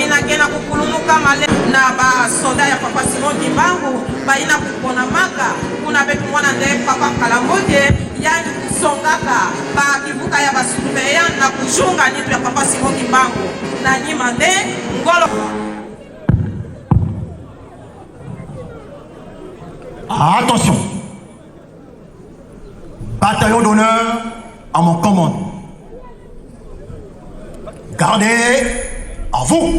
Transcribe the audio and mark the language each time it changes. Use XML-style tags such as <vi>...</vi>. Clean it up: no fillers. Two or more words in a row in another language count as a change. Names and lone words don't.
<ktu>boina kena kukulumuka male na basoda ya papa Simon Kimbangu baina kupona maka kuna betu mwana nde papa Kalamboje yani kusongaka bakivuka ya basulumeya na kuchunga nitu ya papa Simon Kimbangu na nyima nde ngolo.</ktu> <fr>Attention, bataillon d'honneur à mon commandement. Gardez à vous.</fr>